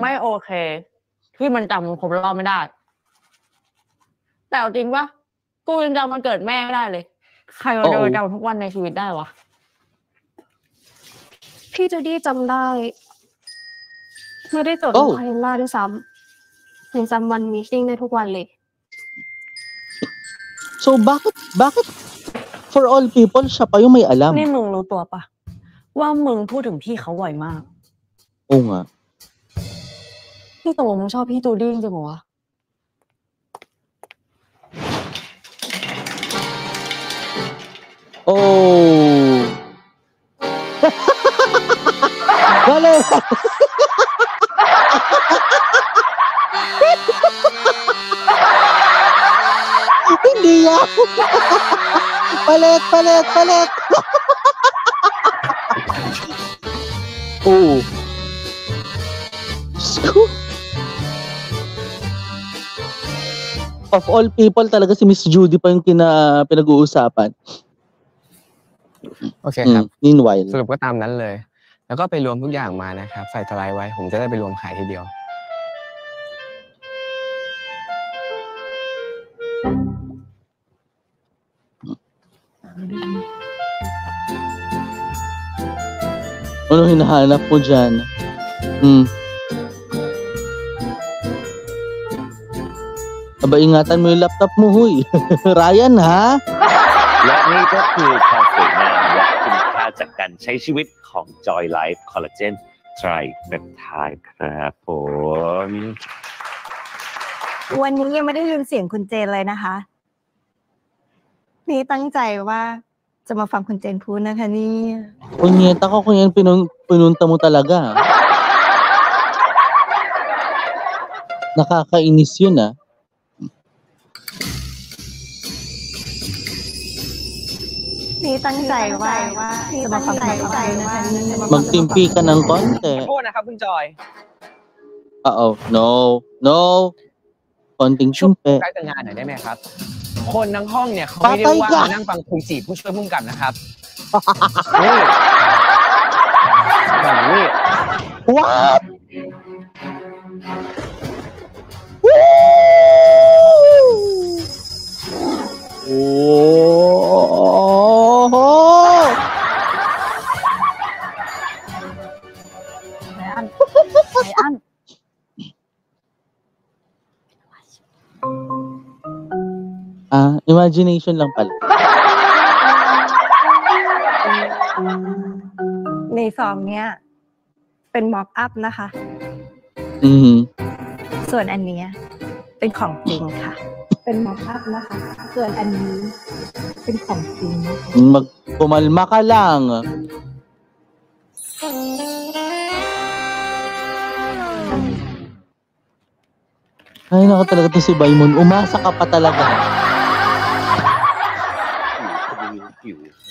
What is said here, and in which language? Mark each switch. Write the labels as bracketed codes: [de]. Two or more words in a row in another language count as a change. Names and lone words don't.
[th] ไม่โอเค ที่มันจำวันครบรอบไม่ได้ แต่เอาจริงปะกูยังจำวันเกิดแม่ไม่ได้เลย ใครมันจะมาจำทุกวันในชีวิตได้วะ พี่จูดี้จำได้ ไม่ได้จด Oh. คาเลนดาร์ด้วยซ้ำยังจำวันมีตติ้งได้ทุกวันเลย [tl] So bakit [en] for all people [tl] siya pa yung may alam? [th] นี่มึงรู้ตัวปะว่ามึงพูดถึงพี่เขาบ่อยมาก [tl] Oo nga. [th] พี่ตกลงมึงชอบพี่จูดี้จริงๆเหรอวะ Oh. [tl] Galing. Hindi Hindi yan. Palit. Oo. Diyos ko. [en] Of all people, [tl] talaga si Miss Judy pa yung pinag-uusapan. [th] โอเคครับ [en] Meanwhile. [th] สรุปก็ตามนั้นเลย แล้วก็ไปรวมทุกอย่างมานะครับ ใส่สไลด์ไว้ ผมจะได้ไปรวมขายทีเดียว [tl] Ano hinahanap mo dyan? Aba, ingatan mo yung laptop mo, huy. Ryan, ha? [th] และนี่ก็คือความสวยงามและคุณค่าจากการใช้ชีวิตของ Joy Life Collagen Tripeptide ครับผม วันนี้ยังไม่ได้ยินเสียงคุณเจนเลยนะคะ นี่ตั้งใจว่าจะมาฟังคุณเจนพูดนะคะนี่ [tl] Punyeta ko kung yan pinunta mo talaga. Nakakainis yun, ah. [th] นี่ตั้งใจว่าจะมาฟังคุณเจนนะคะนี่ [tl] Magtimpi ka ng konti. [th] ขอโทษนะครับคุณจอย [tl] Oo. No. Konting [th] ช่วย [tl] timpe. [th] ใกล้แต่งานหน่อยได้ไหมครับ คนทั้งห้องเนี่ยเขาไม่ได้ว่ามานั่งฟังคุณจีบผู้ช่วยผู้กำกับนะครับ นี่แบบนี้ [en] What? Oh! [tl] Imagination lang pala. [th] ในซองเนี้ยเป็นม็อกอัพนะคะ ส่วนอันเนี้ยเป็นของจริงค่ะ เป็นม็อกอัพนะคะ ส่วนอันนี้เป็นของจริง [tl] Pumalma ka lang. Ay, naku talaga to si Baymon. Umasa ka pa talaga. [th] หิว